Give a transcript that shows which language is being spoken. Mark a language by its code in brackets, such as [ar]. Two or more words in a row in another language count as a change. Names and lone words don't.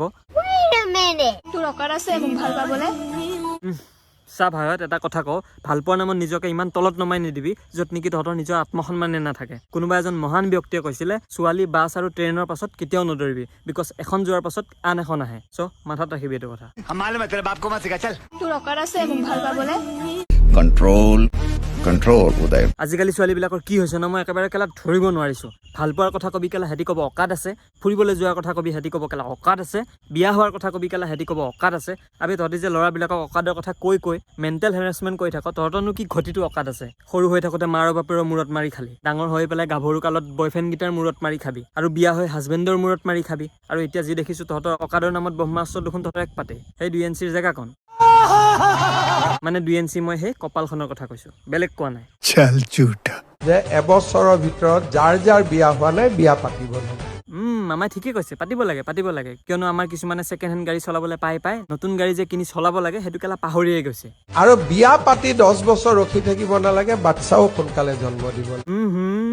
[as] তোৰ অকাত আছে মোক ভাল পাবলে? চা ভাইত এটা কথা কওঁ, ভালপোৱাৰ নামত নিজকে ইমান তলত নমাই নিদিবি য'ত নেকি তহঁতৰ নিজৰ আত্মসন্মানে নাথাকে। কোনোবা এজন মহান ব্যক্তিয়ে কৈছিলে ছোৱালী বাছ আৰু ট্ৰেইনৰ পাছত কেতিয়াও নদৌৰিবি, বিকজ এখন যোৱাৰ পাছত আন এখন আহে। চ' মাথাত ৰাখিবি এইটো কথা। [hi] हम मालूम है तेरे बाप को मत सिखा चल। [as] তোৰ অকাত আছে মোক ভাল পাবলে? [en] control control उदय। [as] আজিকালি ছোৱালীবিলাকৰ কি হৈছে ন, মই একেবাৰে কেলা ধৰিব নোৱাৰিছোঁ। ভাল পোৱাৰ কথা কবি কেলা সিহঁতি ক'ব অকাত আছে, ফুৰিবলৈ যোৱাৰ কথা কবি সিহঁতি ক'ব কেলা অকাত আছে, বিয়া হোৱাৰ কথা কবি কেলা সিহঁতি ক'ব অকাত আছে। আবে তহঁতি যে ল'ৰাবিলাকক অকাদৰ কথা কৈ [en] mental harassment [as] কৰি থাক, তহঁতৰনো কি ঘটিটো অকাত আছে? সৰু হৈ থাকোঁতে মাৰ বাপেৰৰ মূৰত মাৰি খালি, ডাঙৰ হৈ পেলাই গাভৰু কালত বয়ফ্ৰেণ্ডকেইটাৰ মূৰত মাৰি খাবি, আৰু বিয়া হৈ হাজবেণ্ডৰ মূৰত মাৰি খাবি। আৰু এতিয়া যি দেখিছোঁ তহঁতৰ অকাদৰ নামত ব্ৰহ্মাস্ত্ৰ দেখোন তহঁতৰ এক পাতে। সেই 2 ইঞ্চিৰ জেগা কণ, মানে 2 ইঞ্চি মই সেই কপালখনৰ কথা কৈছোঁ, বেলেগ কোৱা নাই। [hi] चल झूठा। [as] যে এবছৰৰ ভিতৰত যাৰ যাৰ বিয়া হোৱা নাই বিয়া পাতিব লাগে। মামাই ঠিকে কৈছে, পাতিব লাগে পাতিব লাগে। কিয়নো আমাৰ কিছুমানে [en] second hand [as] গাড়ী চলাবলৈ পাই নতুন গাড়ী যে কিনি চলাব লাগে সেইটো কেলা পাহৰিয়ে গৈছে। আৰু বিয়া পাতি 10 বছৰ ৰখি থাকিব নালাগে, বাচ্চাও সোনকালে জন্ম দিব লাগে।